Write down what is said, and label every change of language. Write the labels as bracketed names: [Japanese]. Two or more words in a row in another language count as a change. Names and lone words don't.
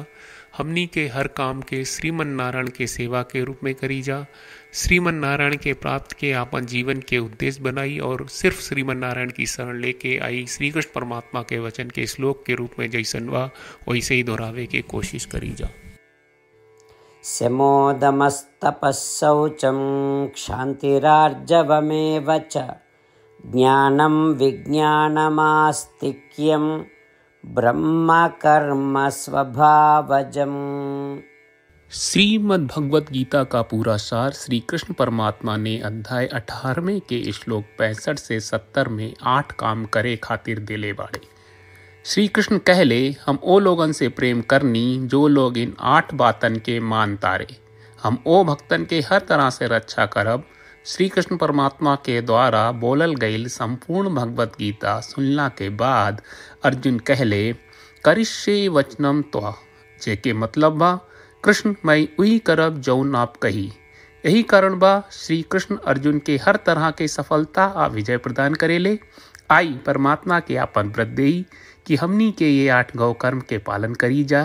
[Bhojpuri] हमनी के हर काम के श्रीमन नारायण के सेवा के रूप में करी जा। श्रीमन नारायण के प्राप्त के आपन जीवन के उद्देश्य बनाई और सिर्फ श्रीमन नारायण की शरण लेके आई श्री कृष्ण परमात्मा के वचन के श्लोक के रूप में जैसन बा वैसे ही दोहरावे के कोशिश करी जा। [Sanskrit] शमोदमस्तपस्सौचं क्षान्तिरार्जवमेव च ज्ञानं विज्ञानमास्तिक्यं ब्रह्म कर्म स्वभावजम्। [Bhojpuri] श्रीमद् भगवत गीता का पूरा सार श्री कृष्ण परमात्मा ने अध्याय 18वें के श्लोक 65 से 70 में 8 काम करे खातिर देले बाड़े। श्री कृष्ण कहले, हम ओ लोगन से प्रेम करनी जो लोग इन 8 बातन के मान तारे। हम ओ भक्तन के हर तरह से रक्षा करब। श्री कृष्ण परमात्मा के द्वारा बोलल गईल संपूर्ण भगवत गीता सुनला के बाद अर्जुन कहले, [Sanskrit] करिष्ये वचनम त्वा, [Bhojpuri] जेके मतलब बा कृष्ण मैं वही करब जौन आप कही। यही कारण बा श्री कृष्ण अर्जुन के हर तरह के सफलता आ विजय प्रदान करेले। आई परमात्मा के आपन व्रत देई कि हमनी के ये 8 गौ कर्म के पालन करी जा।